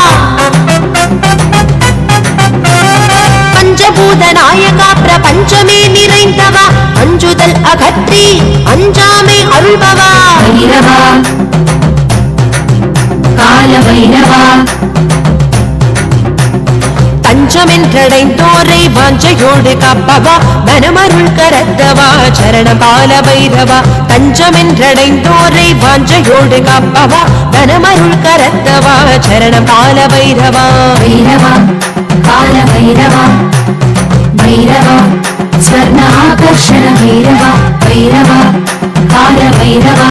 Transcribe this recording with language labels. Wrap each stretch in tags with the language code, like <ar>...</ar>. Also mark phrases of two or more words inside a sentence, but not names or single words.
<ta>பஞ்சபூத நாயகா பிரபஞ்சமே நிறைந்தவா அஞ்சுதல் அகற்றி அஞ்சாமை அருள்பவா</ta> <sa>भैरवा काल भैरवा</sa> <ta>தஞ்சமென்றடைந்தோரை வாஞ்சையோடு காப்பவா தனமருள் கரத்தவா சரணம் கால பைரவா தஞ்சமென்றடைந்தோரை வாஞ்சையோடு காப்பவா தனமருள் கரத்தவா சரணம் கால பைரவா</ta> <sa>भैरवा काल भैरवा भैरवा स्वर्ण आकर्षण भैरवा भैरवा काल भैरवा</sa>